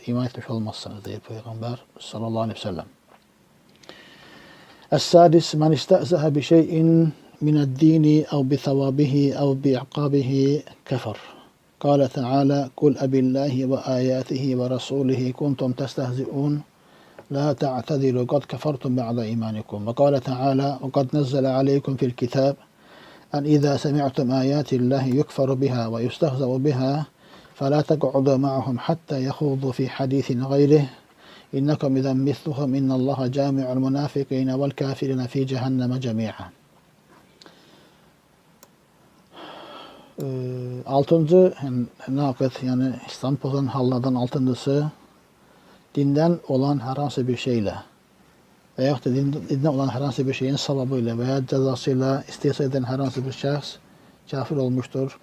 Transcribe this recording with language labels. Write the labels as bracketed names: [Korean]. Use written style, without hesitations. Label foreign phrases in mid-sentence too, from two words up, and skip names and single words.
[Turkish] İman etmiş olmazsınız diyor Peygamber [Arabic] صلى الله عليه وسلم. السادس من استهزأ بشيء من الدين أو بثوابه أو بعقابه كفر. قال تعالى قل أبالله وآياته ورسوله كنتم تستهزئون لا تعتذروا قد كفرتم بعد إيمانكم. وقال تعالى وقد نزل عليكم في الكتاب أن إذا سمعتم آيات الله يكفر بها ويستهزأ بها فلا تقعدوا معهم حتى يخوضوا في حديث غيره إنكم إذا مثلهم إن الله جامع المنافقين والكافرين في جهنم جميعا. [Turkish] Altıncı nakit yani İslam pozan hallardan altıncısı dinden olan herhangi bir şeyle veyahut da dinden olan herhangi bir şeyin savabıyla veya cezasıyla istihza eden herhangi bir şahs kafir olmuştur.